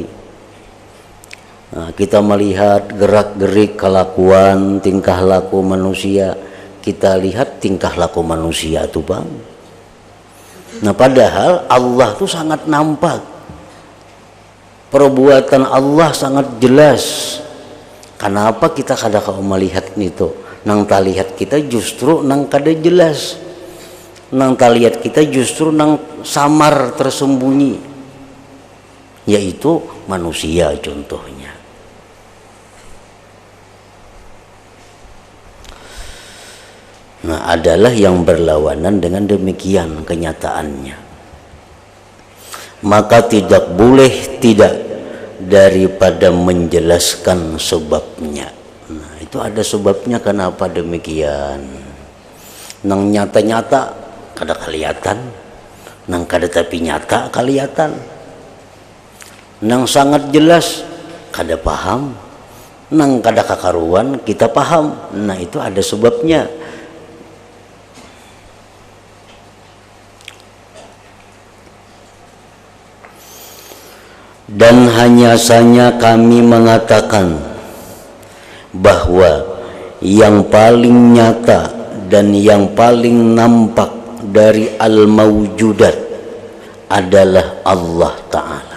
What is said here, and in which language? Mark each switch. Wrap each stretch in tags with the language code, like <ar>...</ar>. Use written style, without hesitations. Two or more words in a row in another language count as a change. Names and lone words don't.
<id>Nah, kita melihat gerak-gerik kelakuan tingkah laku manusia, kita lihat tingkah laku manusia itu bang. Nah, padahal Allah tuh sangat nampak, perbuatan Allah sangat jelas.</id> <bjn>Kenapa kita kada kau melihat itu? Nang tak lihat kita justru nang kada jelas, nang tak lihat kita justru nang samar tersembunyi, yaitu manusia contohnya.</bjn> <id>Nah, adalah yang berlawanan dengan demikian kenyataannya. Maka tidak boleh tidak daripada menjelaskan sebabnya. Nah, itu ada sebabnya kenapa demikian.</id> <bjn>Nang nyata-nyata kada kelihatan, nang kada tapi nyata kelihatan. Nang sangat jelas kada paham, nang kada kakaruan kita paham.</bjn> <id>Nah, itu ada sebabnya. Dan hanya saja kami mengatakan bahwa yang paling nyata dan yang paling nampak dari al-mawjudat adalah Allah Ta'ala.</id>